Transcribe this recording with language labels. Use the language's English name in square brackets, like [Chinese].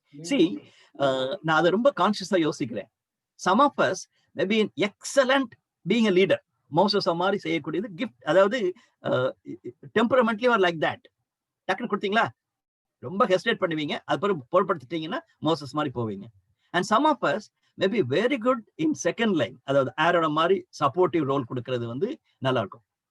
[Tamil] See, நான் அதை ரொம்ப கான்சியஸா யோசிக்கிறேன். [English] Some of us may be excellent being a leader. [Tamil] Moses மாதிரி செய்யக்கூடியது கிஃப்ட், அதாவது டெம்பரமெண்ட்லி [English] Or like that. [Tamil] டக்குன்னு கொடுத்தீங்களா ரொம்ப ஹெசிடேட் பண்ணுவீங்க, அது பிறகு பொருட்படுத்திட்டீங்கன்னா மோசஸ் மாதிரி போவீங்க. [English] and some of us may be very good in second line, [Tamil] அதாவது ஆரோட மாதிரி சப்போர்ட்டிவ் ரோல் கொடுக்கறது வந்து நல்லா இருக்கும்.